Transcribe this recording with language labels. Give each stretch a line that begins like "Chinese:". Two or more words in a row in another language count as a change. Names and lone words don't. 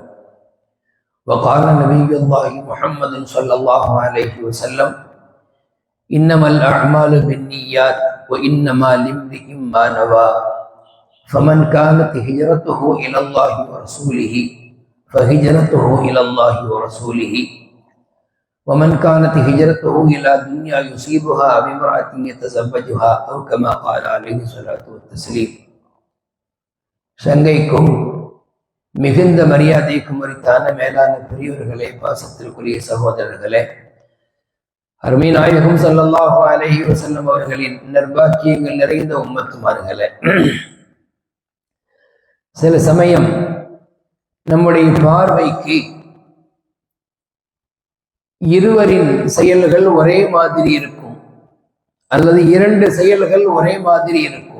Arabic: وقال نبي الله محمد صلى الله عليه وسلم: إنما الأعمال بالنيات وإنما لامرئ ما نوى، فمن كانت هجرته إلى الله ورسوله فهجرته إلى الله ورسوله، ومن كانت هجرته إلى دنيا يصيبها بامرأة يتزوجها، أو كما قال عليه الصلاة والتسليم.
Tamil: சங்கைக்கும் மிகுந்த மரியாதைக்கும் உரித்தான மேலான பெரியவர்களே, பாசத்திற்குரிய சகோதரர்களே, அருமை நாயகம்
Arabic: صلى الله عليه وسلم
Tamil: அவர்களின் நற்பாக்கியங்கள் நிறைந்த உம்மத்துமார்களே, சில சமயம் நம்முடைய பார்வைக்கு இருவரின் செயல்கள் ஒரே மாதிரி இருக்கும், அல்லது இரண்டு செயல்கள் ஒரே மாதிரி இருக்கும்.